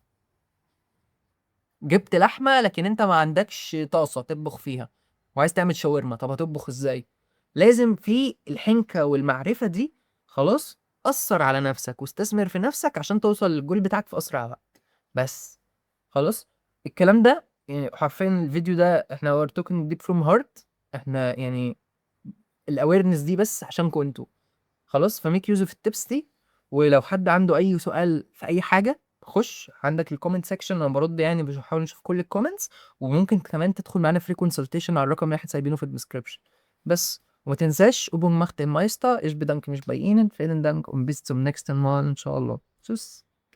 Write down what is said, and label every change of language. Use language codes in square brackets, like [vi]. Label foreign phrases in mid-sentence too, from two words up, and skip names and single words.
[ar] جبت لحمه لكن انت ما عندكش طاسه تطبخ فيها، وعايز تعمل شاورما، طب هتطبخ ازاي؟ لازم في الحنكه والمعرفه دي. خلاص، اثر على نفسك واستثمر في نفسك عشان توصل للجول بتاعك في اسرع وقت. بس خلاص، الكلام ده يعني حرفيا الفيديو ده احنا [en] we're talking deep from heart. [ar] احنا يعني الاويرنس دي بس عشانكم انتوا. خلاص، [en] ف make use of [ar] التبس دي. ولو حد عنده اي سؤال في اي حاجه، خش عندك [en] ال comment section، [ar] انا برد يعني بحاول نشوف كل الكومنتس. وممكن كمان تدخل معانا [en] free consultation [ar] على الرقم اللي احنا سايبينه في الديسكربشن. بس وما تنساش [de] Übung macht den Meister. Ich bedanke mich bei Ihnen. Vielen Dank und bis zum nächsten Mal [ar] ان شاء الله. [de] تشوس.